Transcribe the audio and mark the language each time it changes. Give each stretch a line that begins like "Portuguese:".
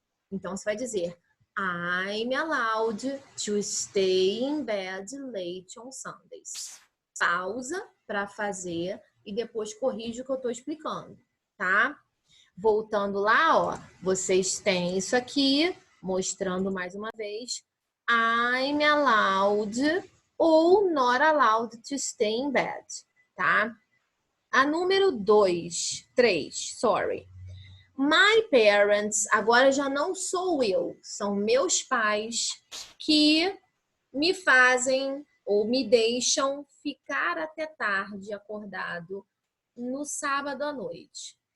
Portuguese: Então, você vai dizer
English: I'm allowed to stay in bed late on Sundays.
Portuguese: Pausa para fazer e depois corrige o que eu estou explicando, tá? Voltando lá, ó, vocês têm isso aqui, mostrando mais uma vez.
English: I'm allowed ou not allowed to stay in bed, tá?
Portuguese: A número 3, sorry. My parents, agora já não sou eu, são meus pais que me fazem ou me deixam ficar até tarde acordado no sábado à noite.